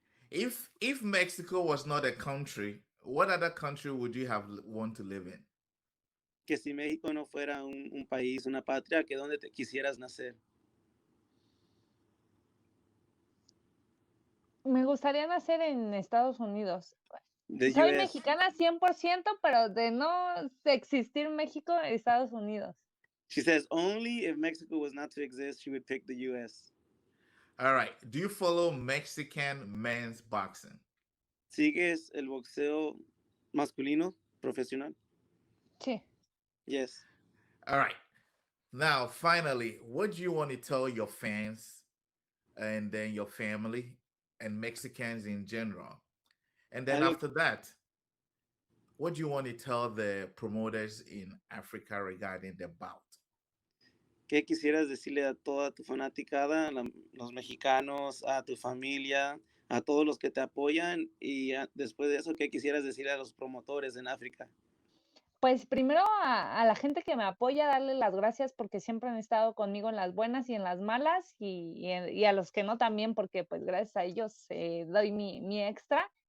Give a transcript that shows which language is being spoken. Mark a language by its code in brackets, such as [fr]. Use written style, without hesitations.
[en] If Mexico was not a country, what other country would you have want to live in? [es] Que si México no fuera un país, una patria, que donde te quisieras nacer. Me gustaría nacer en Estados Unidos. [en] The [es] Soy [en] US. [es] mexicana 100%, pero de no existir México, Estados Unidos. [en] She says only if Mexico was not to exist, she would pick the US. All right. Do you follow Mexican men's boxing? [es] ¿Sigues el boxeo masculino profesional? Sí. [en] Yes. All right. Now, finally, what do you want to tell your fans and then your family and Mexicans in general? And then [es] Algo, [en] after that, what do you want to tell the promoters in Africa regarding the bout? [es] ¿qué quisieras decirle a toda tu fanaticada, los mexicanos, a tu familia, a todos los que te apoyan? Y después de eso, ¿qué quisieras decirle a los promotores en África? Pues primero a la gente que me apoya, darle las gracias porque siempre han estado conmigo en las buenas y en las malas y a los que no también porque pues gracias a ellos doy mi extra.